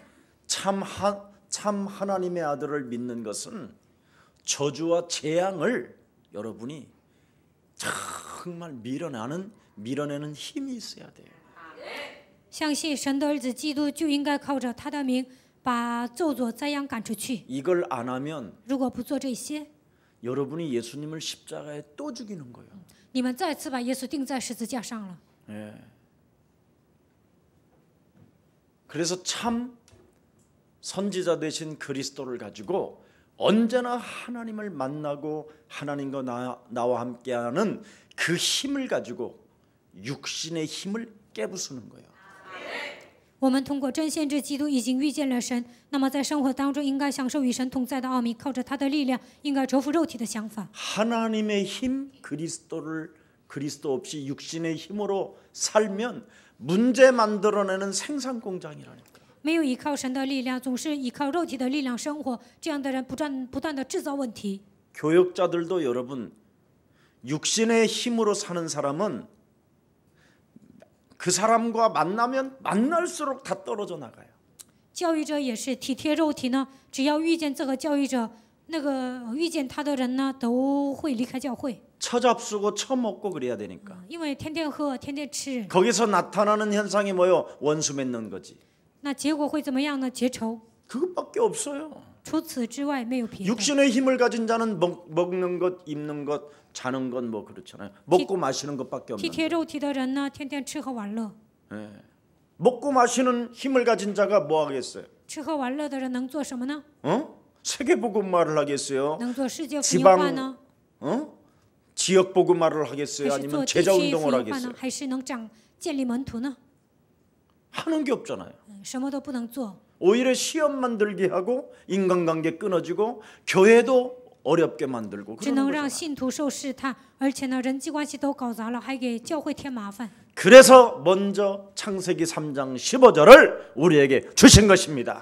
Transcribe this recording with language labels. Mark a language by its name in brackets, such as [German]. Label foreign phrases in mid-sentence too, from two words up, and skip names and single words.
[Korean] 참 하나님의 아들을 믿는 것은 저주와 재앙을 여러분이 정말 밀어내는 힘이 있어야 돼요. [Chinese] 相信神的儿子基督，就应该靠着他的名把咒诅灾殃赶出去。 [Korean] 이걸 안 하면 [Chinese] 如果不做这些， [Korean] 여러분이 예수님을 십자가에 또 죽이는 거예요. [Chinese] 你们再次把耶稣钉在十字架上了。 [Korean] 예. 그래서 참 선지자 되신 그리스도를 가지고 언제나 하나님을 만나고 하나님과 나와 함께하는 그 힘을 가지고 육신의 힘을 깨부수는 거예요. [Chinese] 我们通过真先知基督已经遇见了神，那么在生活当中应该享受与神同在的奥秘，靠着他的力量，应该折服肉体的想法。 [Korean] 하나님의 힘 그리스도 없이 육신의 힘으로 살면 문제 만들어내는 생산 공장이라니까. [Chinese] 没有依靠神的力量，总是依靠肉体的力量生活，这样的人不断的制造问题。 [Korean] 교역자들도 여러분 육신의 힘으로 사는 사람은 그 사람과 만나면 만날수록 다 떨어져 나가요. [Chinese] 教育者也是体贴肉体呢，只要遇见这个教育者，那个遇见他的人呢，都会离开教会。 [Korean] 처잡수고 처먹고 그래야 되니까. [Chinese] 因为天天喝，天天吃， [Korean] 거기서 나타나는 현상이 뭐요? 원수 맺는 거지. [Chinese] 那结果会怎么样呢？结仇。 [Korean] 그것밖에 없어요. [Chinese] 除此之外没有别的。 [Korean] 육신의 힘을 가진 자는 먹는 것, 입는 것, 자는 건 뭐 그렇잖아요. 먹고 마시는 것밖에 [Chinese] 体 [Korean] 없는 [Chinese] 贴肉体的人呢，天天吃喝玩乐。 [Korean] 예. 먹고 마시는 힘을 가진 자가 뭐 하겠어요? [Chinese] 吃喝玩乐的人能做什么呢？ [Korean] 세계 복음화를 하겠어요? [Chinese] 能做世界福音化呢？ [Korean] 지방 지역 복음화를 하겠어요? [Chinese] 还是做 [Korean] 아니면 [Chinese] 地 [Korean] 제자 [Chinese] 区福 [Korean] 운동을 [Chinese] 音化呢？ [Korean] 하겠어요? [Chinese] 还是能建立门徒呢？ [Korean] 하는 게 없잖아요. [Chinese] 什么都不能做， [Korean] 오히려 시험 만들게 하고 인간관계 끊어지고 교회도 어렵게 만들고 [Chinese] 只能 [Korean] 그러는 [Chinese] 让 [Korean] 거죠. [Chinese] 信徒受试探，而且呢，人际关系都搞砸了，还给教会添麻烦。 [Korean] 그래서 먼저 창세기 3장 15절을 우리에게 주신 것입니다.